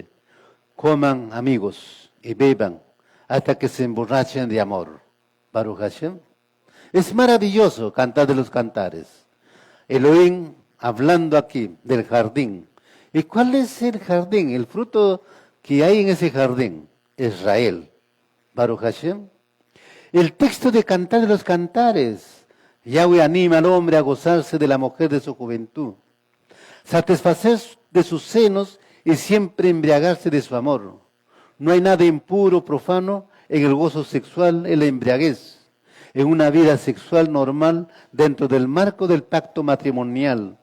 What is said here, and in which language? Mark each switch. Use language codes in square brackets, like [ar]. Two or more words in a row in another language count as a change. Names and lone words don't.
[es] Coman, amigos, y beban hasta que se emborrachen de amor. [he] ברוך השם. [es] Es maravilloso Cantar de los Cantares. Elohim hablando aquí del jardín. ¿Y cuál es el jardín? El fruto que hay en ese jardín. [he] Israel. ברוך השם. [es] El texto de Cantar de los Cantares. Yahweh anima al hombre a gozarse de la mujer de su juventud, satisfacer de sus senos y siempre embriagarse de su amor. No hay nada impuro, profano en el gozo sexual, en la embriaguez, en una vida sexual normal dentro del marco del pacto matrimonial.